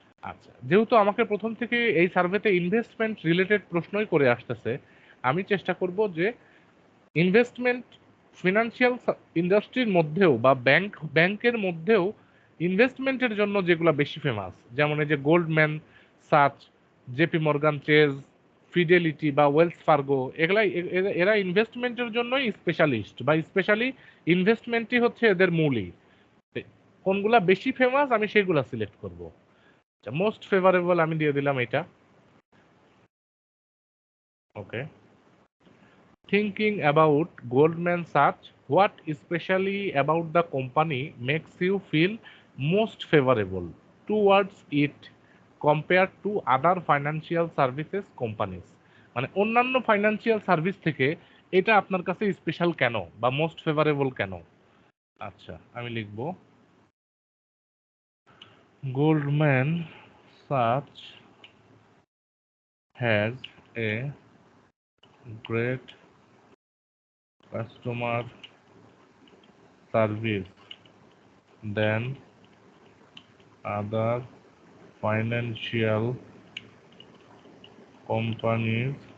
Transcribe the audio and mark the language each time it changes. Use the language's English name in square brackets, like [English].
[Bangla] আচ্ছা, যেহেতু আমাকে প্রথম থেকে এই সার্ভেতে ইনভেস্টমেন্ট রিলেটেড প্রশ্নই করে আসতেছে, আমি চেষ্টা করব যে ইনভেস্টমেন্ট ফিনান্সিয়াল ইন্ডাস্ট্রির মধ্যেও বা ব্যাংকের মধ্যেও ইনভেস্টমেন্টের জন্য যেগুলো বেশি ফেমাস, যেমন এই যে Goldman such, JP Morgan Chase, fidelity বা ওয়েলস ফার্গো, এগুলাই এরা ইনভেস্টমেন্টের জন্যই স্পেশালিস্ট, বা স্পেশালি ইনভেস্টমেন্টই হচ্ছে এদের মূলই। কোনগুলা বেশি ফেমাস আমি সেগুলা সিলেক্ট করব। মোস্ট ফেভারেবল আমি দিয়ে দিলাম এটা। [English] Okay, thinking about Goldman Sachs, what especially about the company makes you feel most favorable towards it compared to other financial services companies? [Bangla] মানে অন্যান্য ফাইন্যান্সিয়াল সার্ভিস থেকে এটা আপনার কাছে স্পেশাল কেন বা মোস্ট ফেভারেবল কেন? আচ্ছা, আমি লিখব [English] Goldman Sachs has a great customer service than other financial companies.